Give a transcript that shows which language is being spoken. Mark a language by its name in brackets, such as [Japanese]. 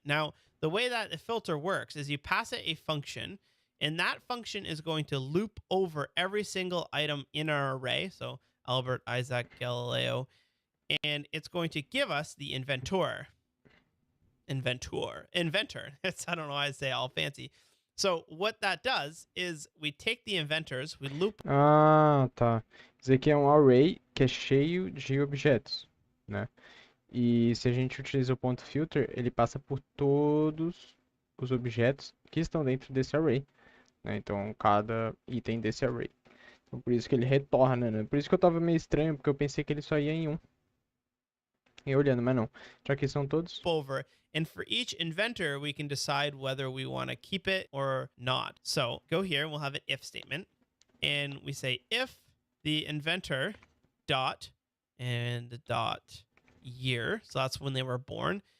[English] Now, the way that the filter works is you pass it a function, and that function is going to loop over every single item in our array. So Albert, Isaac, Galileo, and it's going to give us the inventor. Inventor. It's, I don't know why I say all fancy. So what that does is we take the inventors, we loop. [Portuguese] Ah, tá. Isso aqui é um array que é cheio de objetos, né? E se a gente utiliza o ponto filter, ele passa por todos os objetos que estão dentro desse array, né? Então, cada item desse array. Então, por isso que ele retorna, né? Por isso que eu tava meio estranho, porque eu pensei que ele só ia em um. E olhando, mas não. Já que são todos. [English] Over. And for each inventor, we can decide whether we want to keep it or not. So go here, and we'll have an if statement. And we say if the inventor dot and the dot year, so that's when they were born.